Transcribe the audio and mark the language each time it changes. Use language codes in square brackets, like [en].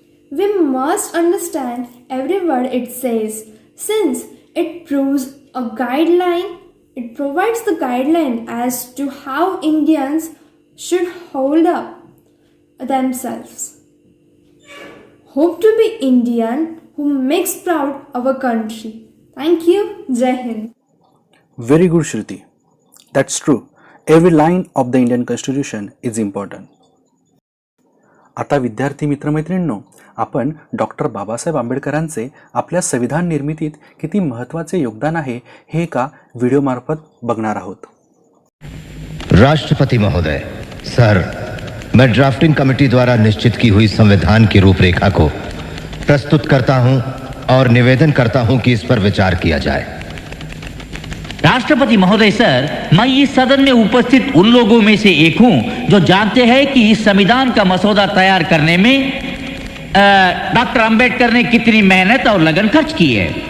[en] We must understand every word it says, since it provides the guideline as to how Indians should hold up themselves. Hope to be Indian who makes proud our country. Thank you. Jai Hind. Very good, Shruti. That's true. Every line of the Indian Constitution is important. [mr] आता विद्यार्थी मित्रमैत्रिणींनो, आपण doctor Babasaheb आंबेडकरांचे आपल्या संविधान निर्मितीत किती महत्त्वाचे योगदान आहे हे एका व्हिडिओमार्फत बघणार आहोत. [hi] राष्ट्रपति महोदय, सर, मैं ड्राफ्टिंग कमेटी द्वारा निश्चित की हुई संविधान की रूपरेखा को प्रस्तुत करता हूं और निवेदन करता हूं कि इस पर विचार किया जाए. राष्ट्रपति महोदय सर, मैं इस सदन में उपस्थित उन लोगों में से एक हूं जो जानते हैं कि इस संविधान का मसौदा तैयार करने में डॉक्टर अंबेडकर ने कितनी मेहनत और लगन खर्च की है.